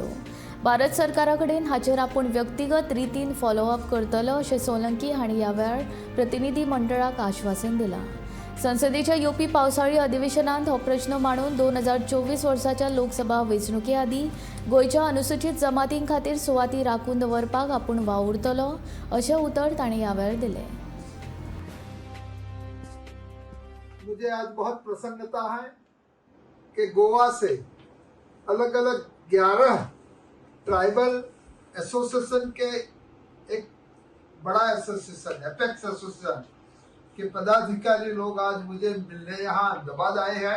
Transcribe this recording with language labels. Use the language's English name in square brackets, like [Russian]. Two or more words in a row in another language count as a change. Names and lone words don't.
[Konkani] भारत सरकारा कडेन हाचेर आपूण व्यक्तिगत रितीन फॉलोअप करतलो अशें सोलंकी हांणी ह्या वेळार प्रतिनिधी मंडळाक आश्वासन दिलां। संसदेच्या येवपी पावसाळी अधिवेशनांत हो प्रश्न मांडून 2024 वर्साच्या लोकसभा वेंचणुके आदीं गोंयच्या अनुसूचित जमातीं खातीर सुवाती राखून दवरपाक आपूण वावुरतलो अशें उतर तांणी ह्या वेळार दिलें। [Hindi] मुझे आज बहुत प्रसन्नता है कि गोवा से अलग अलग 11 [English] tribal association [Hindi] के एक बड़ा [English] association apex association [Hindi] के पदाधिकारी लोग आज मुझे मिलने यहाँ अहमदाबाद आए हैं।